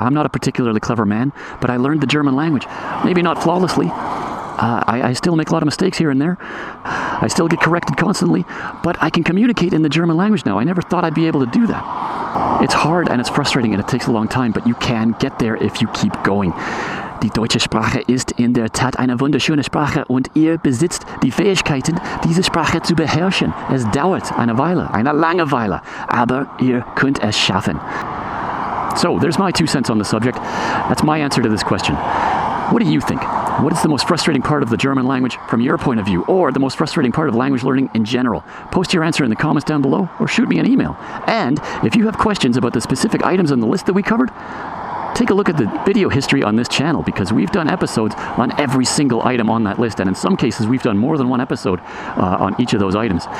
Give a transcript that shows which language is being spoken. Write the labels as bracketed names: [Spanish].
[English] I'm not a particularly clever man, but I learned the German language. Maybe not flawlessly. I still make a lot of mistakes here and there. I still get corrected constantly, but I can communicate in the German language now. I never thought I'd be able to do that. It's hard and it's frustrating and it takes a long time, but you can get there if you keep going. [German] Die deutsche Sprache ist in der Tat eine wunderschöne Sprache und ihr besitzt die Fähigkeiten, diese Sprache zu beherrschen. Es dauert eine Weile, eine lange Weile, aber ihr könnt es schaffen. [English] So, there's my 2 cents on the subject. That's my answer to this question. What do you think? What is the most frustrating part of the German language from your point of view, or the most frustrating part of language learning in general? Post your answer in the comments down below, or shoot me an email. And if you have questions about the specific items on the list that we covered, take a look at the video history on this channel, because we've done episodes on every single item on that list, and in some cases we've done more than one episode on each of those items.